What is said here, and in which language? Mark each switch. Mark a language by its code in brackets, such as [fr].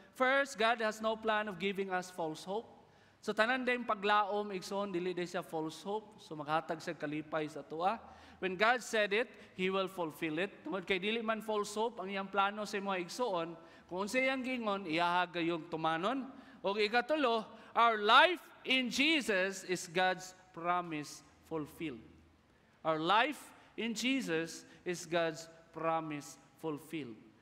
[en] First, God has no plan of giving us false hope. [ceb] So tanan dayong paglaom igsoon dili day siya false hope. So maghatag sa kalipay sa tuwa. [en] When God said it, He will fulfill it. [ceb] Tungod kay dili man false hope ang iyang plano sa mga igsoon, kung unsa iyang gingon, iyahaga yung tumanon. O ikatulo, [en] our life in Jesus is God's promise fulfilled. Our life in Jesus is God's promise fulfilled.